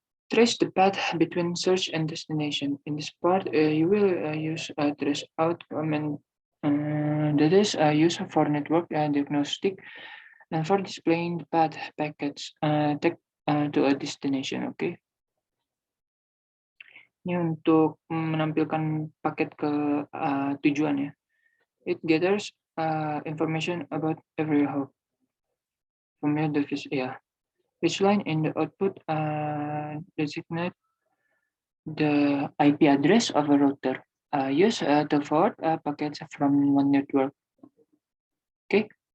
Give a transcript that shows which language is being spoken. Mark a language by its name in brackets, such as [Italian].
[English] Trace the path between search and destination. In this part, you will use trace out command that is used for network diagnostic and for displaying the path packets to a destination. Okay. [Indonesian] Ini untuk menampilkan paket ke tujuan ya. [English] It gathers information about every hop from your device. Yeah. Each line in the output designate the IP address of a router. Use to forward packets from one network. Okay.